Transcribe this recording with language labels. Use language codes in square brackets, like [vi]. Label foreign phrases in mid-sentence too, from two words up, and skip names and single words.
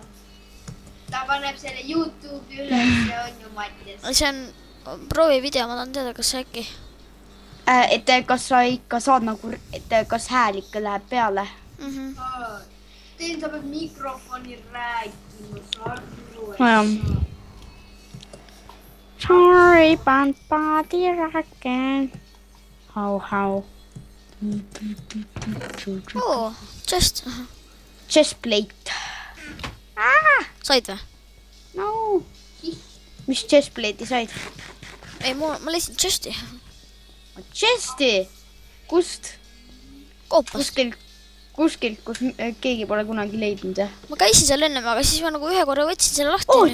[et] Ta paneb selle YouTube'i üles, see on ju Mattias. See on proovivideo, ma tahan teada, kas äkki. Et kas sa ikka saad nagu, et kas hääl ikka läheb peale? Teen sa pead mikrofoni rääkima, sa arvu. [en] Sorry, body rockin'. How. Chest. Chest plate. [et] Said või? No. Mis [en] chest plate'i [et] said? Ei, ma leidsin chesti. Chesti? Kust? Koopast. Kuskilt, kus keegi pole kunagi leidnud. Ma käisin seal ennem, aga siis ma nagu ühe korra võtsin selle lahti.